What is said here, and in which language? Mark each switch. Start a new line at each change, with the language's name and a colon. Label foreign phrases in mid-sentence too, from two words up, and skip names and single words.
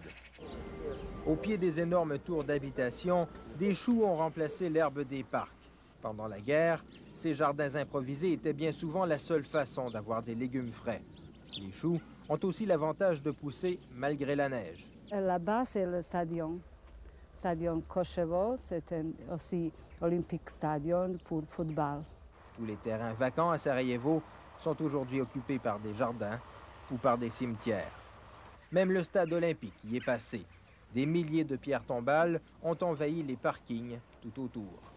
French: Au pied des énormes tours d'habitation, des choux ont remplacé l'herbe des parcs. Pendant la guerre, ces jardins improvisés étaient bien souvent la seule façon d'avoir des légumes frais. Les choux ont aussi l'avantage de pousser malgré la neige. Là-bas, c'est le stadion. Stadion Koševo, c'est aussi Olympic Stadion pour football. Tous les terrains vacants à Sarajevo sont aujourd'hui occupés par des jardins ou par des cimetières. Même le stade olympique y est passé. Des milliers de pierres tombales ont envahi les parkings tout autour.